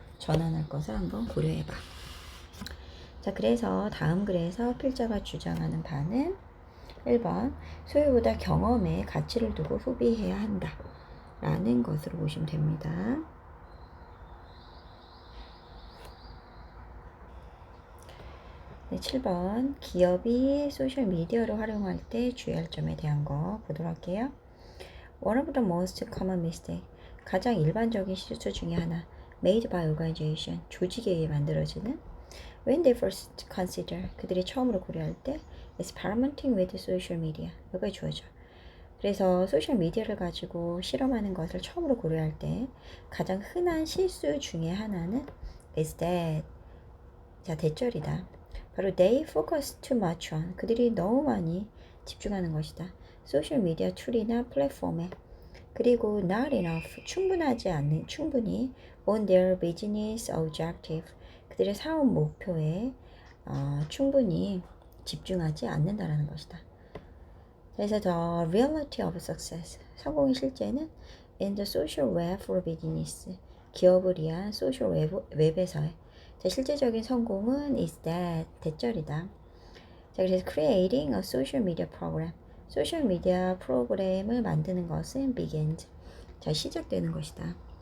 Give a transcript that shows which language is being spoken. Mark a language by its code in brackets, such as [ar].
[ko] 전환할 것을 한번 고려해봐. 자, 그래서 다음 글에서 필자가 주장하는 바는 1번 소유보다 경험에 가치를 두고 소비해야 한다 라는 것으로 보시면 됩니다. 네, 7번 기업이 소셜미디어를 활용할 때 주의할 점에 대한 거 보도록 할게요. [en] One of the most common mistake, [ko] 가장 일반적인 실수 중에 하나, [en] made by organization, [ko] 조직에 의해 만들어지는 [en] when they first consider, [ko] 그들이 처음으로 고려할 때 [en] experimenting with social media, [ko] 여기에 주어져. 그래서 소셜미디어를 가지고 실험하는 것을 처음으로 고려할 때 가장 흔한 실수 중에 하나는 [en] is that, [ko] 자, 대절이다. [en] 바로 they focus too much on, [ko] 그들이 너무 많이 집중하는 것이다. 소셜미디어 툴이나 플랫폼에. 그리고 [en] not enough, [ko] 충분하지 않는, 충분히 [en] on their business objective, [ko] 그들의 사업 목표에 충분히 집중하지 않는다라는 것이다. [en] 그래서 the reality of success, [ko] 성공의 실제는 [en] in the social web for business, [ko] 기업을 위한 소셜 웹에서의 실제적인 성공은 [en] is that, [ko] 대절이다. 자, 그래서 [en] creating a social media program, [ko] 소셜 미디어 프로그램을 만드는 것은 [en] begins, [ko] 자, 시작되는 것이다.